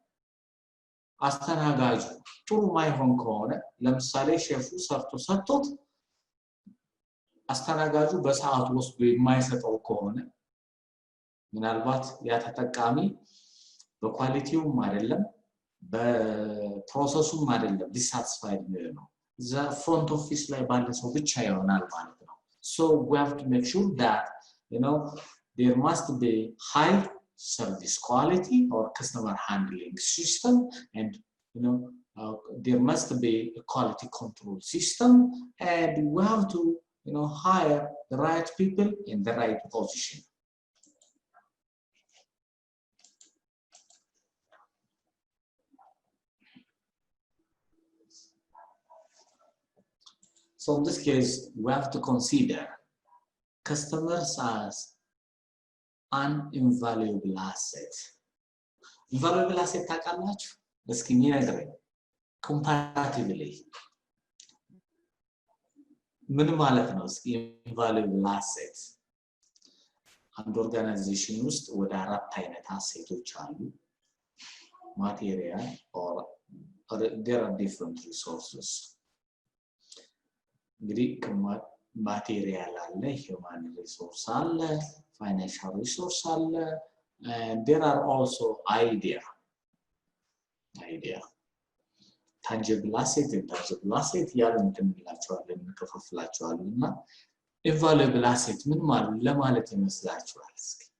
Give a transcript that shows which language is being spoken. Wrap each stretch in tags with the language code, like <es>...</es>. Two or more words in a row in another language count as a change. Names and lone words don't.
<am>አስተናጋጁ ጥሩ ማይሆን ከሆነ ለምሳሌ ሼፉ ሰርቶ ሰጥቶት አስተናጋጁ በሰዓቱ ወስዶ የማይሰጠው ከሆነ ምናልባት ያ ተጠቃሚ በኳሊቲውም አይደለም በፕሮሰሱም አይደለም ዲሳትስፋይድ ነው</am> <en>the front office</en> <am>ላይ ባለ ሰው ብቻ ይሆናል ማለት ነው</am> <en>so we have to make sure that there must be high service quality or customer handling system and there must be a quality control system and we have to hire the right people in the right position so in this case we have to consider customers as an invaluable asset invaluable asset</en> <am>ታውቃላችሁ እስኪ ንገረኝ</am> <en>comparatively</en> <am>ምን ማለት ነው እስኪ</am> <en>invaluable asset</en> <am>አንድ ኦርጋናይዜሽን ውስጥ ወደ አራት አይነት አሴቶች አሉ</am> <en>material or there are different resources እንግዲህ material አለ human resource አለ financial resource አለ and there are also idea tangible asset intangible asset</en> <am>ያሉን እንላቸዋለን እንከፋፍላቸዋለንና</am> <en>invaluable asset</en> <am>ምን ማለት ለማለት ይመስላችኋል እስኪ</am>